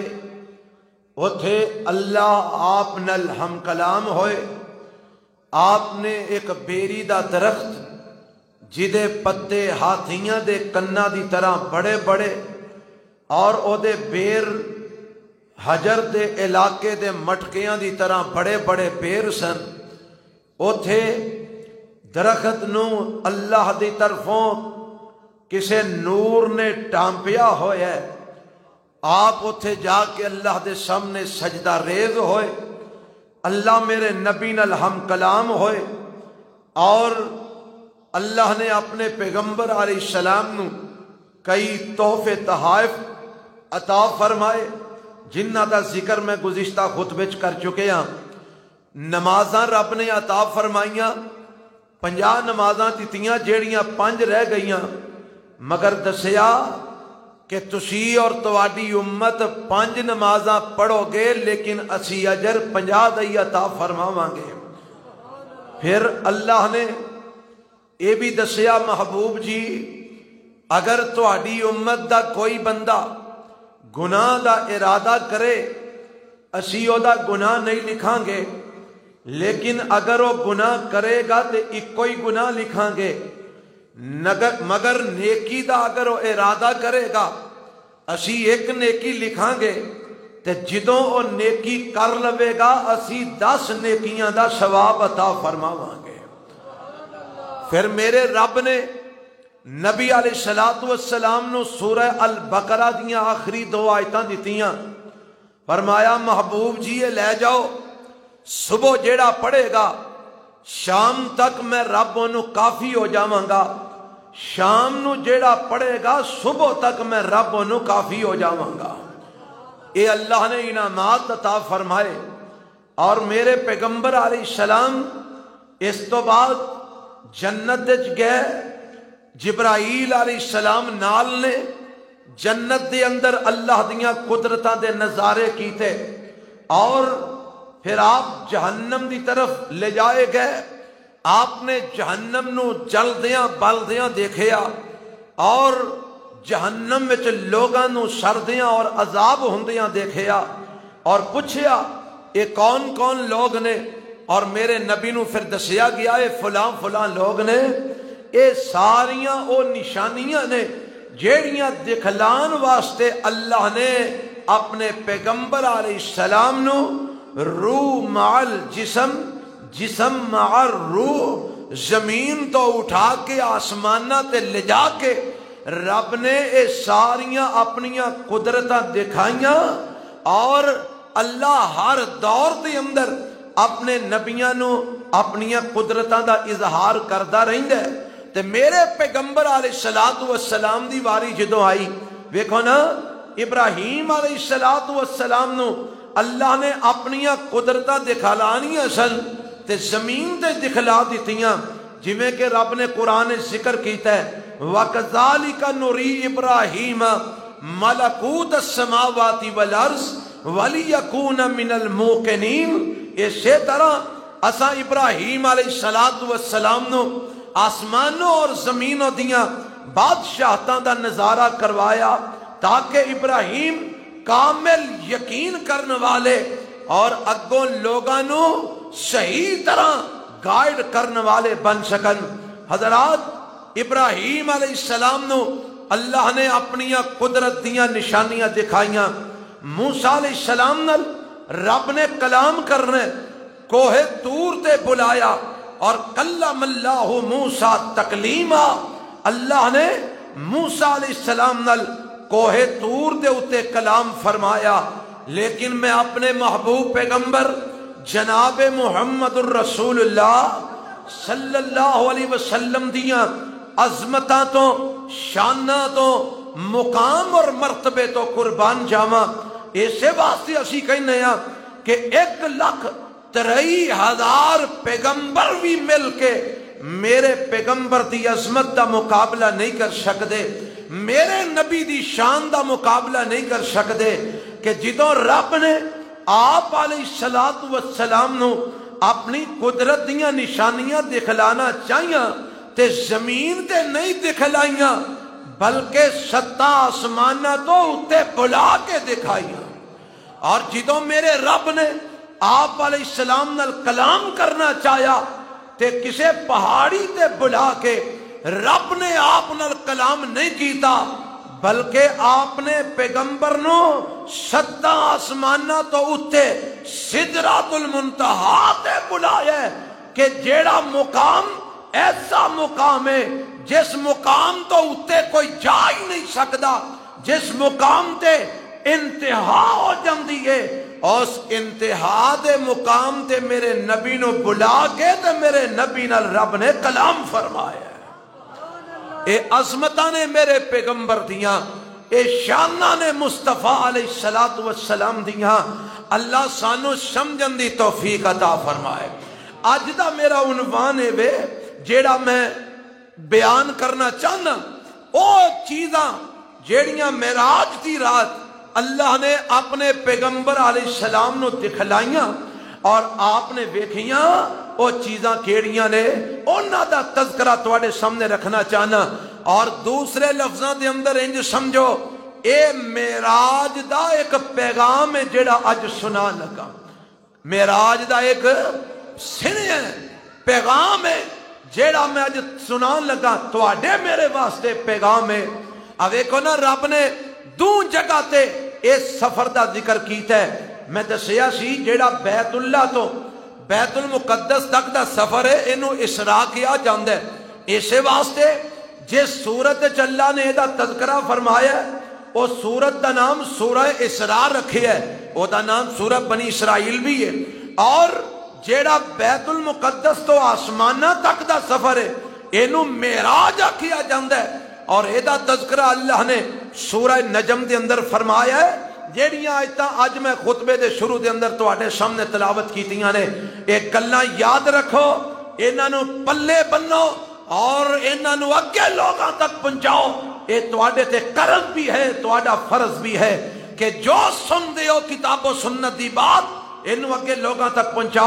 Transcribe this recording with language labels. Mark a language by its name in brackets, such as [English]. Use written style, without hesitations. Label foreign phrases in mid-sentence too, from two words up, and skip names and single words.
[Punjabi] اتھے اللہ آپ نال ہم کلام ہوئے. آپ نے ایک بیری دا درخت جدے پتے ہاتھیاں دے کنا دی طرح بڑے بڑے اور او دے بیر حجر دے علاقے دے مٹکیاں دی طرح بڑے بڑے بیر سن. اتھے درخت نو اللہ دی طرفوں کسے نور نے ٹامپیا ہویا ہے. آپ اتھے جا کے اللہ دے سامنے سجدہ ریز ہوئے. اللہ میرے نبی نال ہم کلام ہوئے اور اللہ نے اپنے پیغمبر [Arabic] علیہ السلام [Punjabi] نو کئی تحفے تحائف عطا فرمائے جنہ دا ذکر میں گزشتہ خطبے چ کر چکے ہاں. نمازاں رب نے عطا فرمائیاں 50 نمازاں دتیاں جیڑیاں 5 رہ گئیاں مگر دسیا کہ تسی اور تواڈی امت 5 نمازاں پڑھو گے لیکن اسی اجر 50 دا ہی عطا فرماواں گے. پھر اللہ نے یہ بھی دسیا محبوب جی اگر تواڈی امت دا کوئی بندہ گناہ دا ارادہ کرے اسی او دا گناہ نہیں لکھاں گے لیکن اگر وہ گناہ کرے گا تو ایک ہی گناہ لکھاں گے مگر نیکی دا اگر وہ ارادہ کرے گا اسی ایک نیکی لکھاں گے تے جدوں وہ نیکی کر لوے گا اسی 10 نیکیاں دا ثواب عطا فرماواں گے. پھر میرے رب نے نبی [Arabic] علیہ الصلوۃ والسلام [Punjabi] نو سورہ البقرہ دیاں آخری 2 آیتاں دتیاں. فرمایا محبوب جی یہ لے جاؤ صبح جیڑا پڑھے گا شام تک میں رب انہوں کافی ہو جاواں گا. شام نو جیڑا پڑھے گا صبح تک میں رب انہوں کافی ہو جاواں گا. اے اللہ نے انعامات عطا فرمائے. اور میرے پیغمبر [Arabic] علیہ السلام [Punjabi] اس تو بعد جنت وچ گئے. جبرائیل [Arabic] علیہ السلام [Punjabi] نال نے جنت دے اندر اللہ دیاں قدرتاں دے نظارے کیتے اور پھر آپ جہنم دی طرف لے جائے گئے. آپ نے جہنم نو جلدیاں بلدیاں دیکھیا اور جہنم وچ لوگاں نو سردیاں اور عذاب ہوندیاں دیکھیا اور پوچھیا یہ کون کون لوگ نے اور میرے نبی نو پھر دسیا گیا اے فلاں فلاں لوگ نے. اے ساریاں او نشانیاں نے جیڑیاں دکھلان واسطے اللہ نے اپنے پیغمبر [Arabic] علیہ السلام [Punjabi] نو روح مع جسم جسم مع روح زمین تو اٹھا کے آسمانہ تے لے جا کے رب نے اے ساریاں اپنیاں قدرتاں دکھائیاں. اور اللہ ہر دور دے اندر اپنے نبیاں نو اپنیاں قدرتاں دا اظہار کردا رہندا ہے. تے میرے پیغمبر [Arabic] علیہ الصلوۃ والسلام [Punjabi] دی واری جدوں آئی ویکھو نا ابراہیم [Arabic] علیہ الصلوۃ والسلام [Punjabi] نو اللہ نے اپنیاں قدرتاں دکھلانیاں سن تے زمین تے دکھلا دتیاں جویں کہ رب نے قرآن ذکر کیتا ہے [Arabic] وَكَذَلِكَ نُرِي إِبْرَاهِيمَ مَلَكُوتَ السَّمَاوَاتِ وَالْأَرْضِ وَلِيَكُونَ مِنَ الْمُوقِنِينَ. [Punjabi] اسی طرح اساں ابراہیم [Arabic] علیہ الصلوۃ والسلام [Punjabi] نو آسمانوں اور زمینوں دیاں بادشاہتاں دا نظارہ کروایا تاکہ ابراہیم کامل یقین کرنے والے اور اگوں لوگاں نو صحیح طرح گائیڈ کرنے والے بن سکن. حضرات ابراہیم [Arabic] علیہ السلام [Punjabi] نو اللہ نے اپنیاں قدرت دیاں نشانیاں دکھائیاں. موسیٰ [Arabic] علیہ السلام [Punjabi] نال رب نے کلام کرنے کوہ طور تے بلایا اور [Arabic] کلم اللہ موسیٰ تکلیما. [Punjabi] اللہ نے موسیٰ [Arabic] علیہ السلام [Punjabi] نال کوہ طور دے اتے کلام فرمایا. لیکن میں اپنے محبوب پیغمبر جناب محمد الرسول اللہ [Arabic] صلی اللہ علیہ وسلم [Punjabi] دیاں عظمتاں تو شاناں تو مقام اور مرتبے تو قربان جاواں. اسے واسطے اسی کہنے ہیں کہ 1,63,000 پیغمبر بھی مل کے میرے پیغمبر دی عظمت دا مقابلہ نہیں کر سکتے. میرے نبی دی شان دا مقابلہ نہیں کر سکتے کہ جدوں رب نے آپ [Arabic] علیہ الصلوۃ والسلام [Punjabi] نو اپنی قدرت دیاں نشانیاں دکھلانا چاہیاں تے زمین تے نہیں دکھلائیاں بلکہ ستا آسمانہ تو اتے بلا کے دکھائیاں۔ اور جدوں میرے رب نے آپ [Arabic] علیہ السلام [Punjabi] نال کلام کرنا چاہیا تے کسے پہاڑی تے بلا کے رب نے آپ نال کلام نہیں کیتا بلکہ آپ نے پیغمبر نو ستا آسمانہ تو اتے سدرۃ المنتہا تے بلایا کہ جیڑا مقام ایسا مقام ہے جس مقام تو اتے کوئی جا ہی نہیں سکتا، جس مقام تے انتہا ہو جاندی ہے، اس انتہا دے مقام تے میرے نبی نو بلا کے تے میرے نبی نال رب نے کلام فرمایا۔ اے عظمتاں نے میرے پیغمبر دیاں، اے شاناں نے مصطفیٰ [Arabic] علیہ السلام [Punjabi] دیاں، اللہ سانو سمجھن دی توفیق عطا فرمائے۔ اج دا میرا عنوان ہے وے جیڑا میں بیان کرنا چاہنا، او چیزاں جیڑیاں معراج دی رات اللہ نے اپنے پیغمبر [Arabic] علیہ السلام [Punjabi] نو دکھلائیاں اور آپ نے ویکھیاں، او چیزاں کیڑیاں نے انہاں دا تذکرہ تواڈے سامنے رکھنا چاہنا۔ اور دوسرے لفظاں دے اندر انج سمجھو اے معراج دا ایک پیغام ہے جیڑا اج سنا لگا، معراج دا ایک سنے پیغام ہے جیڑا میں اج سنان لگا، تواڈے میرے واسطے پیغام ہے۔ اب ویکھو نا رب نے دو جگہ تے اس سفر دا ذکر کیتا ہے۔ میں دسیا سی جیڑا بیت اللہ تو بیت المقدس تک دا سفر ہے اینو اسراء کیا جاندا ہے۔ اسے واسطے جس سورت اللہ نے دا تذکرہ فرمایا ہے او سورت دا نام سورہ اسراء رکھیا ہے، او دا نام سورہ بنی اسرائیل بھی ہے۔ اور جیڑا بیت المقدس تو آسمانہ تک دا سفر ہے اینو معراج آکھیا جاندا ہے، اور ایدا تذکرہ اللہ نے سورہ نجم دے اندر فرمایا ہے۔ جیڑیاں آیتاں اج میں خطبے دے شروع دے اندر تواڈے سامنے تلاوت کیتیاں نے، ایک گلاں یاد رکھو، انہاں نو پلے بنو اور انہاں نو اگے لوگاں تک پہنچاؤ۔ اے تواڈے تے قرض بھی ہے، تواڈا فرض بھی ہے کہ جو سن دے ہو کتاب و سنت دی بات انہوں اگے لوگاں تک پہنچاؤ۔